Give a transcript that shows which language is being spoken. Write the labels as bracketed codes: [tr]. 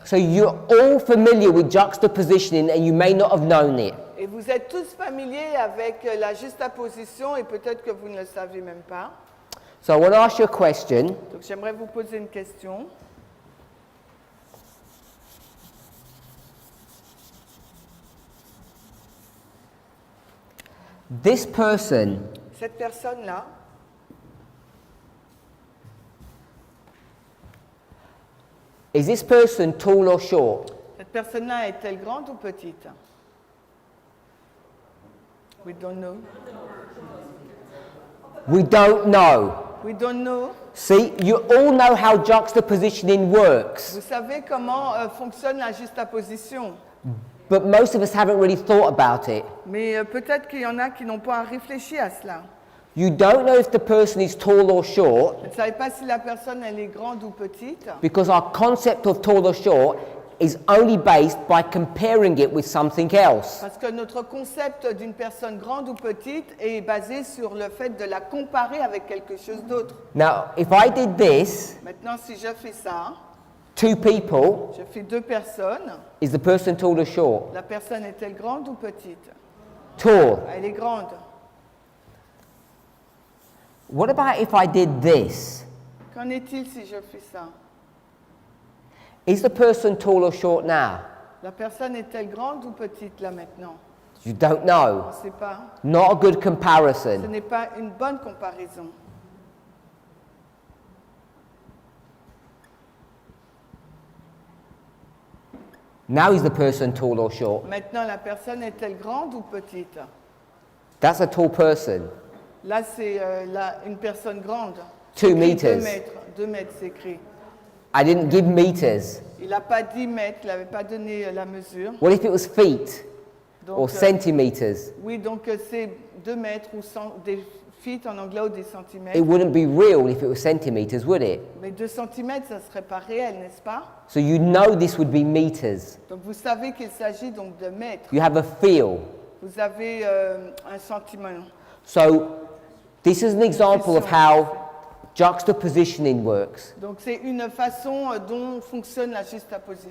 [en] So you're all familiar with juxtapositioning and you may not have known it. [fr] Et vous êtes tous familiers avec la juxtaposition et peut-être que vous ne le savez même pas. [en] So I want to ask you a question. [fr] Donc j'aimerais vous poser une question. [en] This person, [fr] Cette personne-là, [en] is this person tall or short? [fr] cette personne-là est-elle grande ou petite? [en] We don't know. We don't know. We don't know. See, you all know how juxtapositioning works, [fr] Vous savez comment fonctionne la juxtaposition. [en] but most of us haven't really thought about it. [fr] Mais peut-être qu'il y en a qui n'ont pas réfléchi à cela. [en] You don't know if the person is tall or short [fr] Vous ne savez pas si la personne elle est grande ou petite. [en] because our concept of tall or short is only based by comparing it with something else. [fr] Parce que notre concept d'une personne grande ou petite est basé sur le fait de la comparer avec quelque chose d'autre. [en] Now, if I did this, [fr] Maintenant, si je fais ça, [en] two people, [fr] je fais deux personnes, [en] is the person tall or short? [fr] la personne est-elle grande ou petite? [en] Tall. [fr] Elle est grande. [en] What about if I did this? [fr] Qu'en est-il si je fais ça? [en] Is the person tall or short now? [fr] La personne est-elle grande ou petite là maintenant? [en] You don't know. [fr] On ne sait pas. [en] Not a good [fr] Ce [en] comparison. [fr] n'est pas une bonne comparaison. [en] Now is the person tall or short? [fr] Maintenant, la personne est-elle grande ou petite? [en] That's a tall person. [fr] Là, c'est une personne grande. 2 Écrit [en] meters. [fr] 2 mètres. 2 mètres, c'est écrit. [en] I didn't give meters. [fr] Il n'a pas dit mètres, il n'avait pas donné la mesure. [en] What if it was feet [fr] Donc, [en] or centimeters? [fr] oui, donc c'est 2 mètres ou des feet en anglais ou des centimètres. [en] It wouldn't be real if it was centimeters, would it? [fr] Mais 2 centimètres, ça ne serait pas réel, n'est-ce pas? [en] So you know this would be meters. [fr] Donc vous savez qu'il s'agit donc de mètres. [en] You have a feel. [fr] Vous avez un sentiment. [en] So this is an example of how juxtapositioning works. [fr] Donc c'est une façon dont fonctionne la juxtaposition.